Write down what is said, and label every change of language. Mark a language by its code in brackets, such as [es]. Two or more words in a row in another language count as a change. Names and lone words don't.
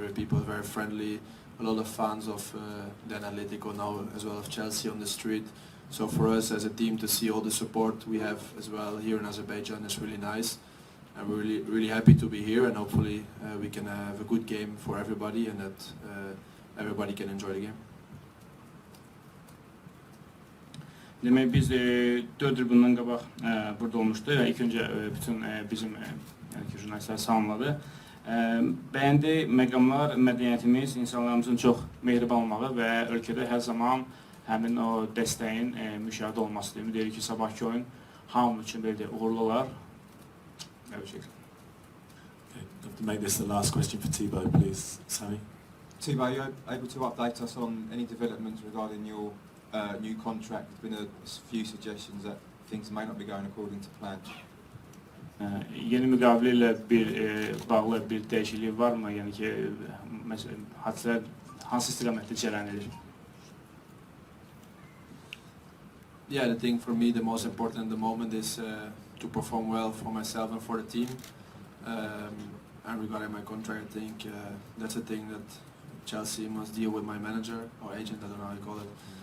[en] Every people very friendly. A lot of fans of then Atletico, now as well of Chelsea on the street. So for us as a team to see all the support we have as well here in Azerbaijan is really nice. I'm really happy to be here, and hopefully we can have a good game for everybody, and that everybody can enjoy the game. [az] Demək biz 4 il bundan qabaq burada olmuşdu və ilk öncə bütün bizim yəni ki, jurnalistləri salamladı. Bəyəndi məqamlar, mədəniyyətimiz, insanlarımızın çox mehriban olmağı və ölkədə hər zaman həmin o dəstəyin müşahidə olması. Deyirik ki, sabahki oyun hamı üçün belə uğurlu olar. [en] Okay, to make this the last question for Tibo, please, Sammy. Tibo, are you able to update us on any developments regarding your new contract? There's been a few suggestions that things may not be going according to plan. [az] Yeni müqavilə ilə bağlı bir dəyişiklik varmı? Yəni ki, hadisələr hansı istiqamətdə cərəyan edir? [en] Yeah, I think for me the most important at the moment is to perform well for myself and for the team. And regarding my contract, I think that's a thing that Chelsea must deal with my manager or agent, I don't know how you call it.